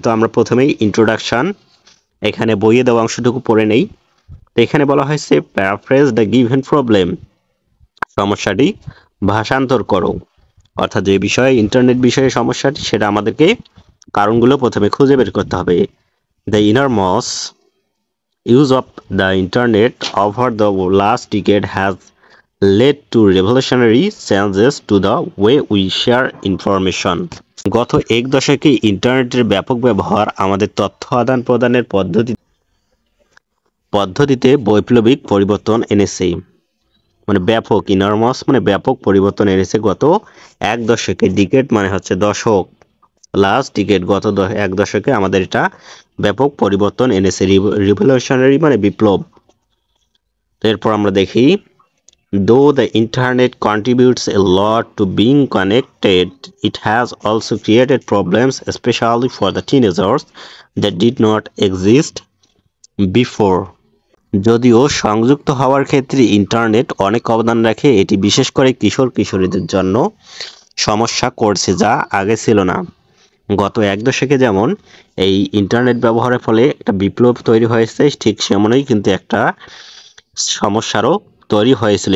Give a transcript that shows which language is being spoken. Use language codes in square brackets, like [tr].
[bn] তো আমরা প্রথমেই ইন্ট্রোডাকশন এখানে বইয়ে দেওয়া অংশটুকু পড়ে নেই। তো এখানে বলা হয়েছে [en] paraphrase the given problem, [bn] সমস্যাটি ভাষান্তর করো। অর্থাৎ যে বিষয়ে ইন্টারনেট বিষয়ে সমস্যাটি সেটা আমাদেরকে কারণগুলো প্রথমে খুঁজে বের করতে হবে। [en] The enormous use of the internet over the last decade has led to revolutionary changes to the way we share information. [bn] গত এক দশকে ইন্টারনেটের ব্যাপক ব্যবহার আমাদের তথ্য আদান প্রদানের পদ্ধতিতে বৈপ্লবিক পরিবর্তন এনেছে। মানে ব্যাপক, ইনরমাস মানে ব্যাপক পরিবর্তন এনেছে গত এক দশকে। ডিকেড মানে হচ্ছে দশক, লাস্ট ডিকেড গত এক দশকে আমাদের এটা ব্যাপক পরিবর্তন এনেছে। রিভলিউশনারি মানে বিপ্লব। এরপর আমরা দেখি [en] though the internet contributes a lot to being connected, it has also created problems especially for the teenagers that did not exist before. [bn] যদিও সংযুক্ত হওয়ার ক্ষেত্রে ইন্টারনেট অনেক অবদান রাখে, এটি বিশেষ করে কিশোর কিশোরীদের জন্য সমস্যা করছে যা আগে ছিল না। গত এক দশকে যেমন এই ইন্টারনেট ব্যবহারের ফলে একটা বিপ্লব তৈরি হয়েছে, ঠিক সেমনই কিন্তু একটা সমস্যারও তৈরি হয়েছিল।